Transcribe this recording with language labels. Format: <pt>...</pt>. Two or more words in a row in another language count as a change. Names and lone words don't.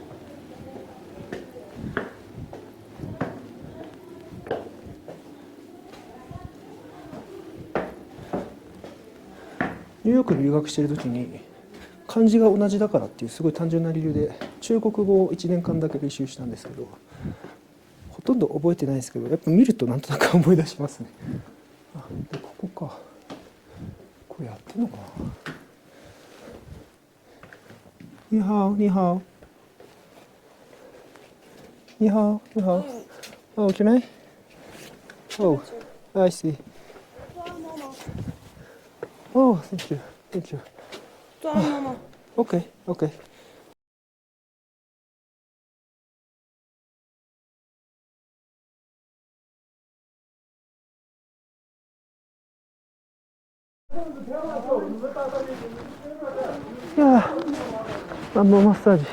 <ja>ニューヨークに留学している時に漢字が同じだからっていうすごい単純な理由で中国語を1年間だけ履修したんですけど、ほとんど覚えてないですけどやっぱ見るとなんとなく思い出しますね。あでここか、これやってんのかな。</ja> <zh>你好你好你好你好。</zh> <en>Oh, can I? Oh, I see. Oh, thank you. Thank you. Okay, okay.</en> <ja>いやー、アンママッサージ。</ja>